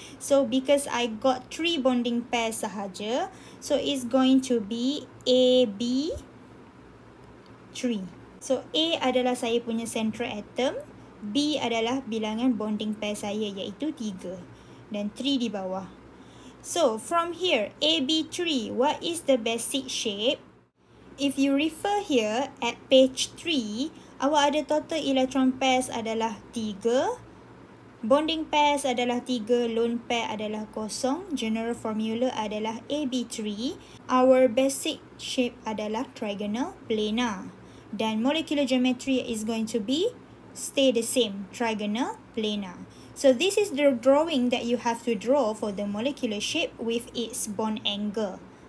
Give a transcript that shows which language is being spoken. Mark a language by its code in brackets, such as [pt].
[en] So because I got 3 bonding pair sahaja, so it's going to be A, B, 3. [ms] So A adalah saya punya central atom, B adalah bilangan bonding pair saya iaitu 3, dan 3 di bawah. [en] So from here, AB3, what is the basic shape? If you refer here at page 3, [ms] awak ada [en] total electron pairs adalah 3, bonding pairs adalah 3, lone pair adalah 0, general formula adalah AB3. Our basic shape adalah trigonal planar. Dan molecular geometry is going to be stay the same, trigonal planar. So this is the drawing that you have to draw for the molecular shape with its bond angle.